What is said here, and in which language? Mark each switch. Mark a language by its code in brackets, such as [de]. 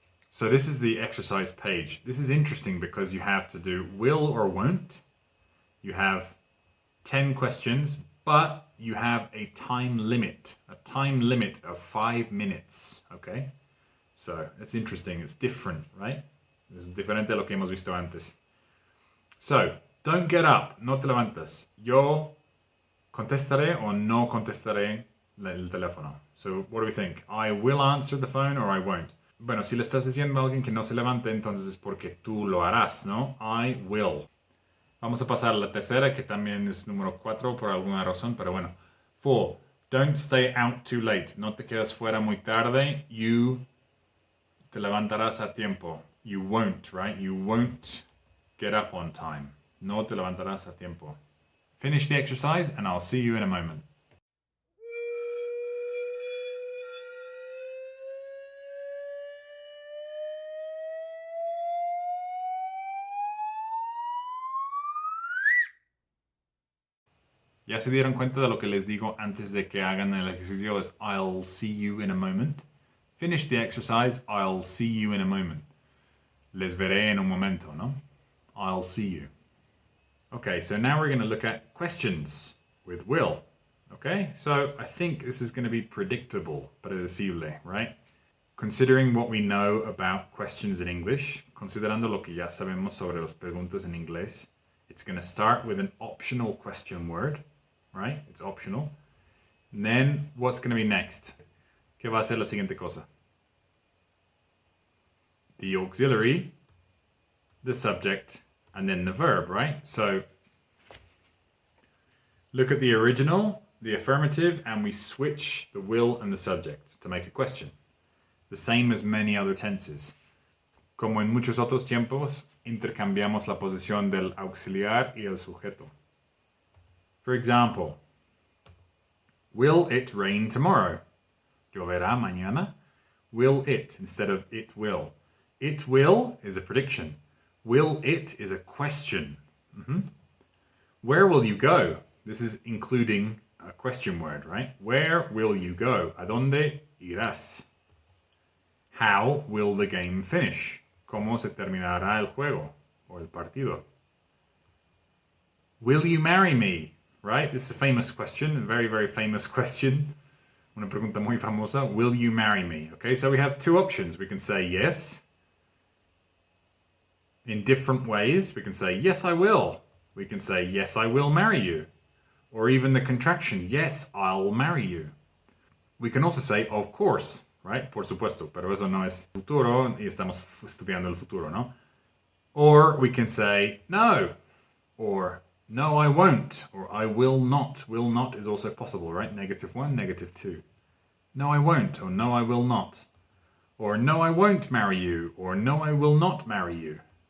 [en] So this is the exercise page. This is interesting because you have to do will or won't. You have 10 questions, but you have a time limit of 5 minutes, okay? So it's interesting, it's different, right? [es] Es diferente a lo que hemos visto antes. [en] So, don't get up, [es] no te levantes. Yo contestaré o no contestaré el teléfono. [en] So, what do we think? I will answer the phone or I won't. [es] Bueno, si le estás diciendo a alguien que no se levante, entonces es porque tú lo harás, ¿no? [en] I will. [es] Vamos a pasar a la tercera, que también es número 4 por alguna razón, pero bueno. 4. [en] Don't stay out too late. [es] No te quedas fuera muy tarde. [en] You [es] te levantarás a tiempo. [en] You won't, right? You won't get up on time. [es] No te levantarás a tiempo. [en] Finish the exercise and I'll see you in a moment. [es] ¿Ya se dieron cuenta de lo que les digo antes de que hagan el ejercicio? [en] Es I'll see you in a moment. Finish the exercise. I'll see you in a moment. [es] Les veré en un momento, ¿no? [en] I'll see you. Okay, so now we're going to look at questions with will. Okay, so I think this is going to be predictable, predecible, right? Considering what we know about questions in English, [es] considerando lo que ya sabemos sobre las preguntas en inglés, [en] it's going to start with an optional question word, right? It's optional. And then what's going to be next? [es] ¿Qué va a ser la siguiente cosa? [en] The auxiliary, the subject, and then the verb, right? So look at the original, the affirmative, and we switch the will and the subject to make a question. The same as many other tenses. [es] Como en muchos otros tiempos, intercambiamos la posición del auxiliar y el sujeto. [en] For example, will it rain tomorrow? [es] ¿Lloverá mañana? [en] Will it instead of it will. It will is a prediction. Will it is a question. Where will you go? This is including a question word, right? Where will you go? [es] ¿A dónde irás? [en] How will the game finish? [es] ¿Cómo se terminará el juego o el partido? [en] Will you marry me? Right? This is a famous question, a very, very famous question. [es] Una pregunta muy famosa. [en] Will you marry me? Okay, so we have two options. We can say yes. In different ways, we can say, yes, I will. We can say, yes, I will marry you. Or even the contraction, yes, I'll marry you. We can also say, of course, right? [es] Por supuesto, pero eso no es futuro y estamos estudiando el futuro, ¿no? [en] Or we can say, no, or no, I won't, or I will not. Will not is also possible, right? -1, -2. No, I won't, or no, I will not. Or no, I won't marry you, or no, I will not marry you.